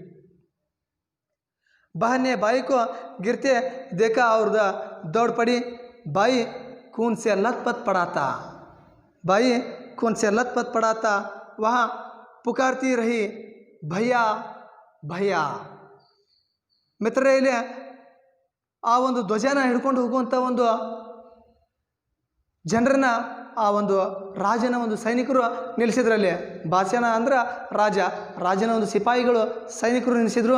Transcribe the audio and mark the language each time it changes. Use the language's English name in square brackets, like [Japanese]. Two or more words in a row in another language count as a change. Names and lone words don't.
[Hindi] बहन ने बाई को गिरते देखा और दौड़ पड़ी। बाई खून से लथपथ पड़ा था, बाई खून से लथपथ पड़ा था। वहाँ पुकारती रही, भैया भैया। [Kannada] ಮಿತ್ರರೇ, ಇಲ್ಲಿ ಆ ಒಂದು ಧ್ವಜನ ಹಿಡ್ಕೊಂಡು ಹೋಗುವಂಥ ಒಂದು ಜನರನ್ನ ಆ ಒಂದು ರಾಜನ ಒಂದು ಸೈನಿಕರು ನಿಲ್ಲಿಸಿದ್ರಲ್ಲಿ. ಬಾದಶಾನ ಅಂದ್ರೆ ರಾಜನ ಒಂದು ಸಿಪಾಯಿಗಳು ಸೈನಿಕರು ನಿಲ್ಲಿಸಿದ್ರು.